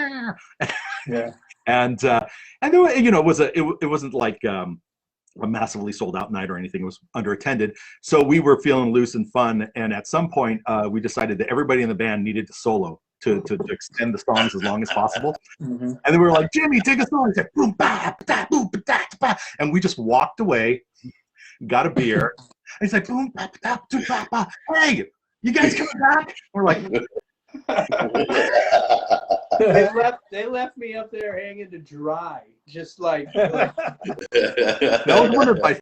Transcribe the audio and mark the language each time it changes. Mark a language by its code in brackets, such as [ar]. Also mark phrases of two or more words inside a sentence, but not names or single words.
[en] And there, you know, it wasn't like a massively sold out night or anything. It was under attended, so we were feeling loose and fun. And at some point, we decided that everybody in the band needed to solo to extend the songs as long as possible. Mm-hmm. And then we were like, Jimmy, take a song. He said, boom, ba, ba, boom, ba, da, ba. And we just walked away, got a beer. And he's like, boom, ba, ba, ba, ba. Hey, you guys coming back? We're like, they left me up there hanging to dry, just like that was one of my